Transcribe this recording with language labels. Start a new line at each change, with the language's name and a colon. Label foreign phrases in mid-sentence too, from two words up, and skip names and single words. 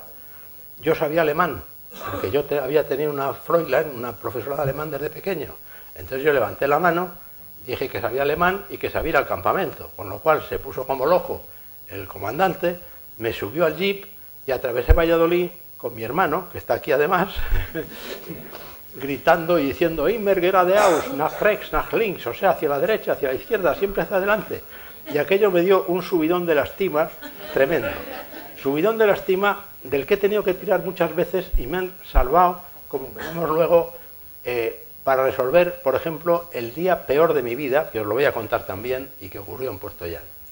Spanish: Yo sabía alemán, porque yo había tenido una Fräulein, una profesora de alemán desde pequeño. Entonces yo levanté la mano, dije que sabía alemán y que sabía ir al campamento, con lo cual se puso como loco el comandante, me subió al jeep y atravesé Valladolid con mi hermano, que está aquí además, gritando y diciendo
German: Immer geradeaus, nach rechts, nach links,
Spanish: o sea, hacia la derecha, hacia la izquierda, siempre hacia adelante. Y aquello me dio un subidón de lastima tremendo. Subidón de lastima del que he tenido que tirar muchas veces y me han salvado, como veremos luego, para resolver, por ejemplo, el día peor de mi vida, que os lo voy a contar también y que ocurrió en Puerto Llano.